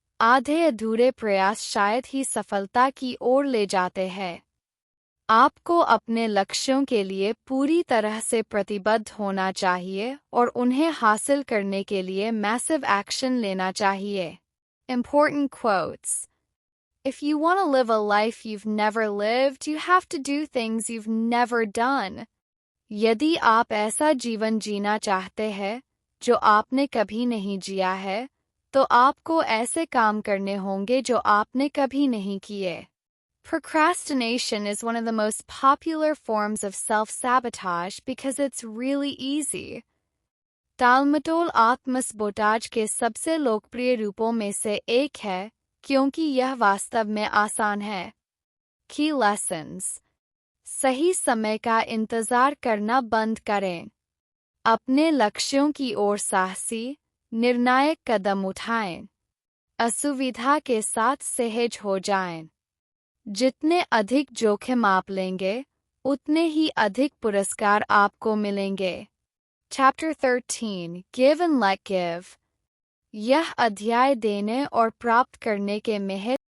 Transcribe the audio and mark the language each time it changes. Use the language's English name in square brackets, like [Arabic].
[Hindi] आधे अधूरे प्रयास शायद ही सफलता की ओर ले जाते हैं। आपको अपने लक्ष्यों के लिए पूरी तरह से प्रतिबद्ध होना चाहिए और उन्हें हासिल करने के लिए मैसिव एक्शन लेना चाहिए। [English] Important quotes। If you want to live a life you've never lived, you have to do things you've never done। [Hindi] यदि आप ऐसा जीवन जीना चाहते हैं जो आपने कभी नहीं जिया है, तो आपको ऐसे काम करने होंगे जो आपने कभी नहीं किए। [English] Procrastination is one of the most popular forms of self-sabotage because it's really easy। [Hindi] टालमटोल आत्म-सबोटाज के सबसे लोकप्रिय रूपों में से एक है क्योंकि यह वास्तव में आसान है। [English] Key lessons। [Hindi] सही समय का इंतजार करना बंद करें। अपने लक्ष्यों की ओर साहसी, निर्णायक कदम उठाएं। असुविधा के साथ सहज हो जाएं। जितने अधिक जोखिम आप लेंगे, उतने ही अधिक पुरस्कार आपको मिलेंगे। [English] Chapter 13 Give and Let Give। [Hindi] यह अध्याय देने और प्राप्त करने के महत्व